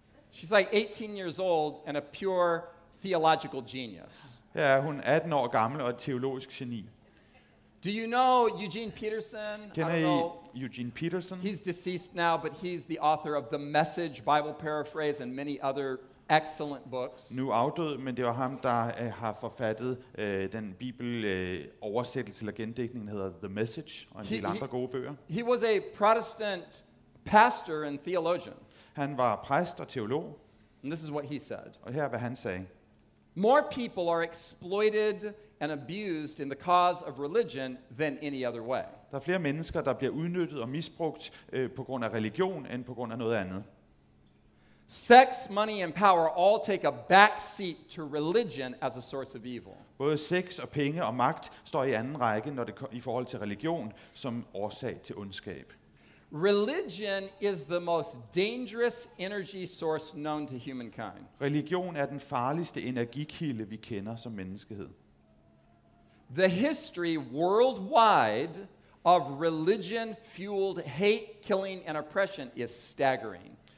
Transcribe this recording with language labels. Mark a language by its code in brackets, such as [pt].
[en] She's like 18 years old and a pure theological genius. [da] Her er hun 18 år gammel og et teologisk geni. [en] Do you know Eugene Peterson? [da] I Kender [en] don't know. [da] I Eugene Peterson? [en] He's deceased now, but he's the author of The Message, Bible Paraphrase, and many other excellent books. [da] Nu afdød, men det var ham, der har forfattet den bibel-oversættelse eller gendækning, der hedder The Message, og en del andre gode bøger. [en] He was a Protestant pastor and theologian. [da] Han var præst og teolog, [en] And this is what he said. [da] og her er, hvad han sagde. [en] More people are exploited and abused in the cause of religion than any other way. [da] Der er flere mennesker, der bliver udnyttet og misbrugt på grund af religion, end på grund af noget andet. [en] Sex, money, and power all take a back seat to religion as a source of evil. [da] Både sex og penge og magt står i anden række, når det i forhold til religion, som årsag til ondskab. [en] Religion is the most dangerous energy source known to humankind. [da] Religion er den farligste energikilde, vi kender som menneskehed. [en] The history worldwide of religion-fueled hate, killing, and oppression is staggering.